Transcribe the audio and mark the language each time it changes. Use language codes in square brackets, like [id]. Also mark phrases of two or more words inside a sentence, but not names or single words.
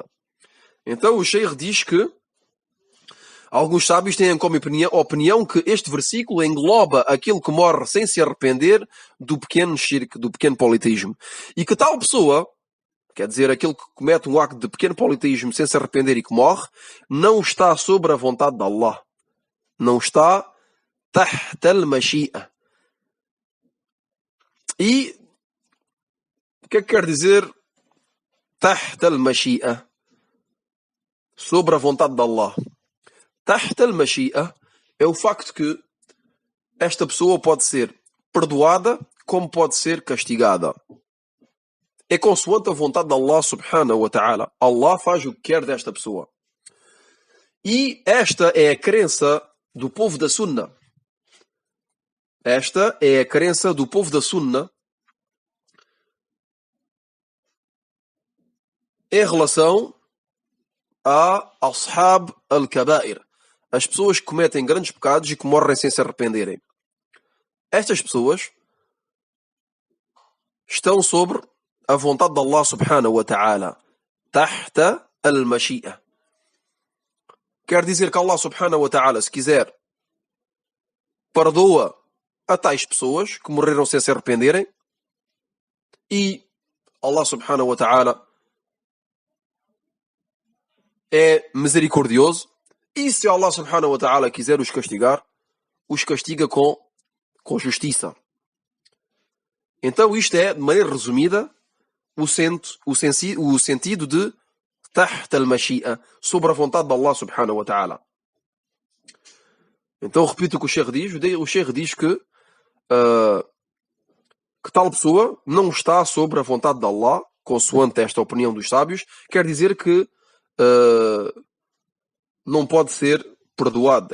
[pt] Então o Sheikh diz que alguns sábios têm como opinião que este versículo engloba aquele que morre sem se arrepender do pequeno shirk, do pequeno politeísmo. E que tal pessoa, quer dizer, aquele que comete um acto de pequeno politeísmo sem se arrepender e que morre, não está sobre a vontade de Allah. Não está [ar] تحت المشيئة. [pt] E o que é que quer dizer [ar] تحت المشيئة? [pt] Sobre a vontade de Allah. [ar] تحت المشيئة [pt] é o facto que esta pessoa pode ser perdoada como pode ser castigada. É consoante a vontade de Allah [ar] سبحانه وتعالى. [pt] Allah faz o que quer desta pessoa. E esta é a crença do povo da Sunna. Esta é a crença do povo da Sunna em relação a [ar] أصحاب الكبائر, [pt] as pessoas que cometem grandes pecados e que morrem sem se arrependerem. Estas pessoas estão sobre a vontade de Allah [ar] سبحانه وتعالى, تحت المشيئة. [pt] Quer dizer que Allah [ar] سبحانه وتعالى, [pt] se quiser, perdoa a tais pessoas que morreram sem se arrependerem, e Allah [ar] سبحانه وتعالى [pt] é misericordioso, e se Allah [ar] سبحانه وتعالى [pt] quiser os castigar, os castiga com justiça. Então isto é, de maneira resumida, o sentido de [ar] تحت المشيئة, [pt] sobre a vontade de Allah [ar] سبحانه وتعالى. [pt] Então repito o que o Sheikh diz. O Sheikh diz que tal pessoa não está sobre a vontade de Allah, consoante esta opinião dos sábios, quer dizer que não pode ser perdoado.